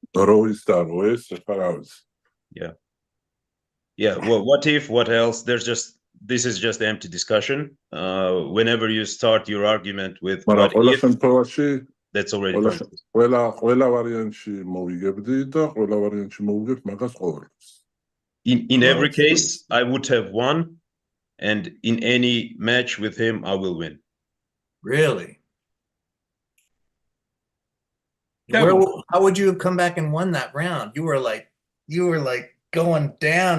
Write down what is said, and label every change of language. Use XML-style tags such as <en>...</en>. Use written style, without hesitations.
<ka>რო ის და რო ეს, ეხლა რა ვიცი.</ka> <en>Yeah, well, what if, what else? This is just empty discussion. Whenever you start your argument with what if, that's already pointless.</en> <ka>ყველა ვარიანტში მოვიგებდი და ყველა ვარიანტში მოვიგებ მაგას ყოველთვის.</ka> <en>In every case, I would have won, and in any match with him, I will win. Really? How would you have come back and won that round? You were like going down.</en>